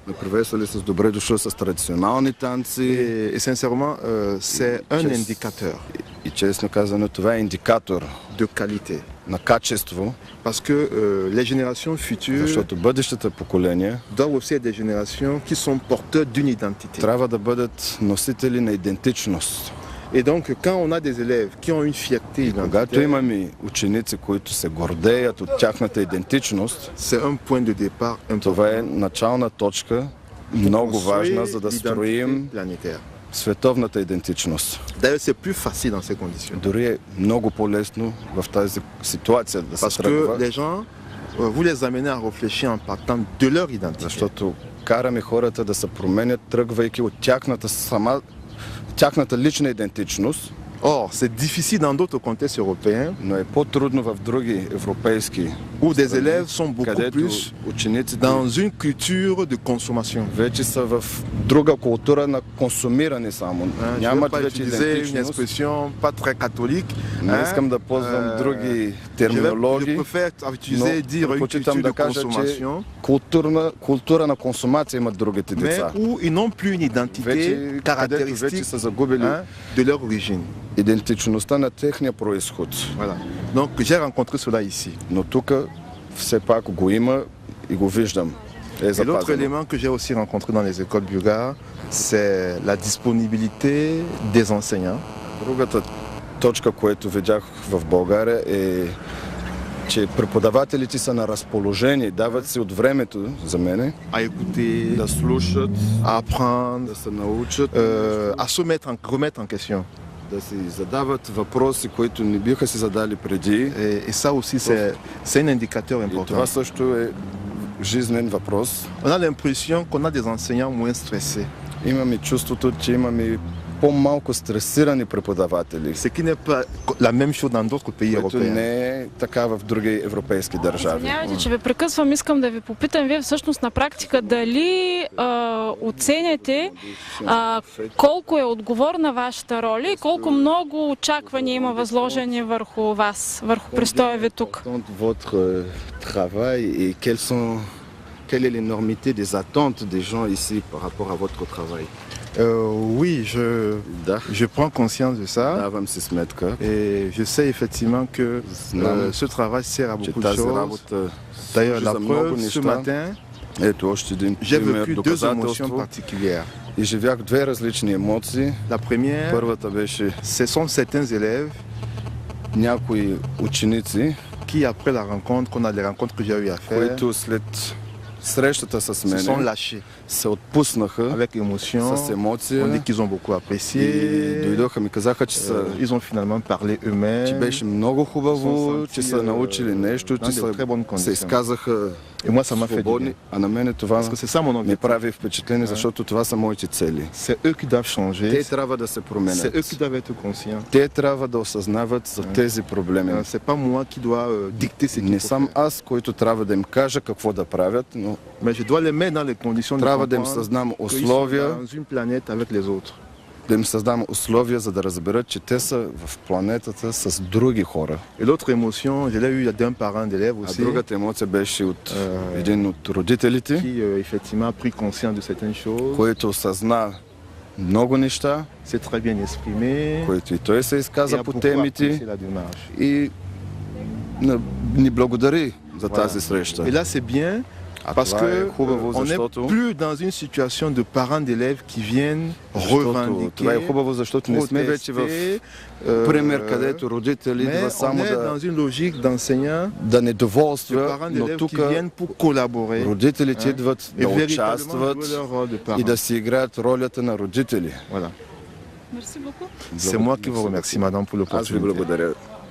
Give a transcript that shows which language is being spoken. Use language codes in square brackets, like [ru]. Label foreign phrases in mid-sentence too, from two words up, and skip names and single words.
[bg] ме приветствали с добре дошъл с традиционални танци. [fr] Et sincèrement, c'est un indicateur [bg] И честно казано, това е индикатор [fr] de qualité. [bg] на качество, [fr] Parce que les générations futures [bg] защото бъдещите поколения [fr] doivent aussi être des générations qui sont porteurs d'une identité. [bg] трябва да бъдат носители на идентичност. [fr] Et donc, quand on a des élèves qui ont une fierté [bg] Когато [fr] identitaire, [bg] имаме ученици, които се гордеят от тяхната идентичност, [fr] c'est un point de départ [bg] това [fr] important [bg] е начална точка, много важна, за да строим [fr] planétaire. [bg] световната идентичност. [fr] D'ailleurs, c'est plus facile dans ces conditions. [bg] Дори е много по-лесно в тази ситуация да се [fr] Parce que [bg] тръгва, [fr] les gens, vous les amenez à réfléchir en partant de leur identité. [bg] защото караме хората да се променят, тръгвайки от тяхната лична идентичност, [fr] Or, c'est difficile dans d'autres contextes européens [bg] но е по-трудно в други европейски, [fr] où des élèves sont beaucoup [bg] където [fr] plus [bg] учениците [fr] dans une culture de consommation. [bg] вече са в друга култура на консумиране само. [fr] Je ne vais [bg] Нямат [fr] pas [bg] вече [fr] utiliser une [bg] идентичност. [fr] expression pas très catholique. [bg] Не искам да ползвам други [fr] Je [bg] терминологии, [fr] préfère [bg] но [fr] utiliser, dire une [bg] предпочитам [fr] culture [bg] да [fr] de [bg] кажа, че [fr] consommation, [bg] култура на консумация имат другите [fr] mais [bg] деца. [fr] où ils n'ont plus une identité [bg] Вече, където вече [fr] caractéristique [bg] са загубили [fr] de leur origine. [bg] идентичността на техния происход. [fr] Voilà. Donc j'ai rencontré cela ici. [bg] Но тук все пак го има и го виждам. Е [fr] Et l'autre [bg] запазено. [fr] élément que j'ai aussi rencontré dans les écoles bulgares, c'est la disponibilité des enseignants [bg] Другата точка, което видях в България е, че преподавателите са на разположение, дават си от времето за мене [fr] à écouter, [bg] да слушат, [fr] à apprendre, [bg] да се научат, [fr] à se remettre en question. [bg] да си задават въпроси, които не биха си задали преди. [fr] Et ça aussi, c'est un indicateur [bg] И [fr] important. [bg] това също е жизнен въпрос. [fr] On a l'impression qu'on a des enseignants moins stressés, [bg] Имаме чувството, че имаме по-малко стресирани преподаватели, [fr] ce qui n'est pas la même chose dans d'autres pays [bg] което [fr] européens. [bg] не е така в други европейски държави. Извинявайте, че ви прекъсвам. Искам да ви попитам, вие всъщност на практика дали оценяте колко е отговорна вашата роля и колко много очаквания има възложени върху вас, върху престоя ви тук? [fr] Votre travail et quelle est l'énormité des attentes des gens ici par rapport à votre travail? Oui, [bg] Да, [fr] je prends conscience de ça. [bg] давам си сметка, [fr] Et je sais effectivement que [bg] Знам, [fr] ce travail sert à [bg] че [fr] beaucoup de [bg] тази [fr] choses. [bg] работа [fr] D'ailleurs, [bg] служи [fr] la [bg] за много [fr] preuve, ce [bg] неща. [fr] matin, [bg] Ето още един [fr] j'ai [bg] пример, [fr] vécu deux émotions [bg] доказателство. [fr] particulières. [bg] И живях две различни емоции. [fr] La première, [bg] Първата беше [fr] ce sont certains élèves [bg] някои ученици, [fr] qui, après la rencontre, qu'on a les rencontres que j'ai eu à faire, [bg] които след срещата с [fr] se sont [bg] мен [fr] lâchés [bg] се отпуснаха [fr] avec émotion. [bg] с [fr] On [bg] емоция [fr] dit qu'ils ont beaucoup [bg] и [fr] apprécié. [bg] дойдоха ми казаха, че [fr] Ils ont finalement parlé [bg] че [fr] eux-mêmes. [bg] беше много хубаво, че са научили нещо, [fr] dans [bg] че [fr] de très bonnes [bg] се [fr] conditions. [bg] изказаха [fr] Et moi, ça m'a fait du [bg] свободни, [fr] bien. [bg] а на мене това [fr] Parce que c'est ça mon [bg] ми [fr] objectif. [bg] прави впечатление, защото това са моите цели. [fr] C'est eux qui doivent changer. [bg] Те трябва да се [fr] C'est eux qui [bg] променят. [fr] doivent être conscients. [bg] Те трябва да осъзнават за тези проблеми. [fr] C'est pas moi qui dois dicter ce qu'il [bg] Не [fr] faut [bg] съм [fr] faire. [bg] аз, който трябва да им кажа какво да правят, но [fr] Mais je dois les mettre dans les conditions de [bg] трябва да им [fr] comprendre [bg] създам [fr] qu'ils sont [bg] условия, [fr] dans une planète avec les autres. [bg] да им създам условия, за да разберат, че те са в планетата с други хора. [fr] Et l'autre émotion, je l'ai eu d'un parent d'élève [bg] А [fr] aussi, [bg] другата емоция беше от един от родителите, [fr] qui effectivement a pris conscience de certaines choses, [bg] който осъзна много неща, [fr] s'est très bien exprimé, [bg] които и той се [fr] et [bg] изказа [fr] a [bg] по [fr] beaucoup [bg] темите [fr] apprécié la démarche. [bg] и ни благодари за тази [fr] Et [bg] среща. [fr] là, c'est bien [bg] А [fr] parce [bg] това е [fr] que [bg] хубаво, [fr] on n'est [bg] защото [fr] plus dans une situation de parents d'élèves qui viennent [bg] това е [fr] revendiquer, [bg] хубаво, защото не сме вече в [fr] protester, [bg] пример, където родители [fr] mais [bg] идва [fr] on [bg] само [fr] est dans une logique d'enseignants, [bg] да [fr] de [bg] недоволства, [fr] parents [bg] но [fr] d'élèves [bg] тук [fr] qui viennent pour collaborer [bg] родителите [fr] hein, [bg] идват [fr] et [bg] да [fr] véritablement [bg] участват [fr] jouer leur rôle de [bg] и [fr] parents. [bg] да си играят ролята на родители. [fr] Voilà. Merci beaucoup. C'est moi qui vous remercie, madame, pour [bg] Аз ви [fr] l'opportunité. [bg] благодаря.